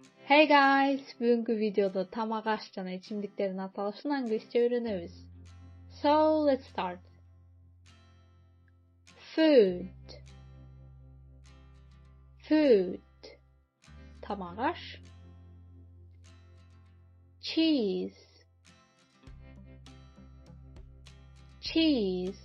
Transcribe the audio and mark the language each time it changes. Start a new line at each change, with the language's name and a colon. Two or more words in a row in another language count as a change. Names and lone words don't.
English: Hey guys!
Kyrgyz: Бүгүнкү видеодо тамак-аш жана ичимдиктердин аталышын англисче үйрөнөбүз.
English: So, let's start. Food. Food. Tamak-аш. Cheese. Cheese.